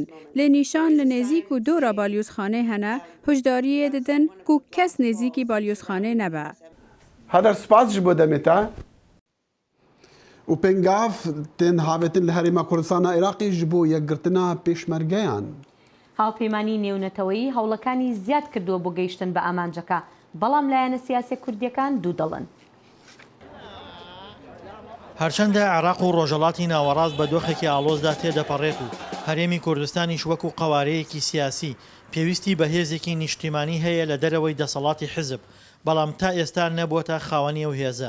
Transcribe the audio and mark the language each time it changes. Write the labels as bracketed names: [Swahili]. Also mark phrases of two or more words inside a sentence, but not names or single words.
[Kurdish] Lê nîşan li nêzik û dora balyozxanê hene hişdariyê didin ku kes nêzîkî balyozxanê nebe. Heder spas ji bo demê te. û pêngav tên havetin li Herêma Kurdistana Iraqê ji bo yekgirtina pêşmergeyan. [Central Kurdish] هاوپەیمانی نێونەتەوەیی هەوڵەکانی زیاد کردووە بۆ گەیشتن بە ئامانجەکە بەڵام لایەنە سیاسی کوردیەکان دوو دەڵن. هەرچەندە عێراق و ڕۆژهەڵاتی ناوەڕاست بە دۆخێکی ئاڵۆزدا تێدەپەڕێت و هەرێمی کوردستانیش وەکو قەوارەیەکی سیاسی پێویستی بە هێزێکی نیشتیمانی هەیە لە دەرەوەی دەسەڵاتی حزب بەڵام تا ئێستا نەبووەتە خاوەنی ئەو هێزە.